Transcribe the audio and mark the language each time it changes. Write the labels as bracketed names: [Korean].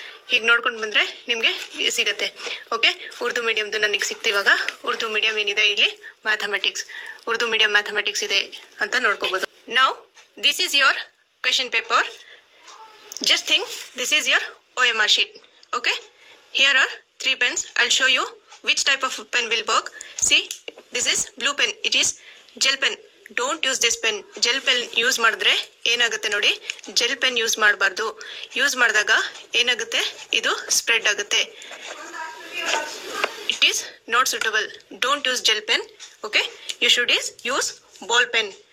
[Kannada] ಹೀಗೆ ನೋಡ್ಕೊಂಡು ಬಂದ್ರೆ ನಿಮ್ಗೆ ಸಿಗತ್ತೆ. ಓಕೆ, ಉರ್ದು ಮೀಡಿಯಂದು ನನಗೆ ಸಿಕ್ತು. ಇವಾಗ ಉರ್ದು ಮೀಡಿಯಂ ಏನಿದೆ, ಇಲ್ಲಿ ಉರ್ದು ಮೀಡಿಯಂ ಮ್ಯಾಥಮೆಟಿಕ್ಸ್ ಇದೆ ಅಂತ ನೋಡ್ಕೋಬಹುದು. [English] Now this is your question paper. Just think this is your OMR sheet. Okay, here are 3 pens. I'll show you which type of pen will work. See, this is blue pen. It is gel pen. Don't use this pen. [Kannada] Gel pen use ಮಾಡಿದ್ರೆ ಏನಾಗುತ್ತೆ ನೋಡಿ, gel pen use ಮಾಡಬಾರ್ದು. Use ಮಾಡಿದಾಗ ಏನಾಗುತ್ತೆ, ಇದು spread ಆಗುತ್ತೆ. [English] It is not suitable. Don't use gel pen. Okay, you should use ball pen.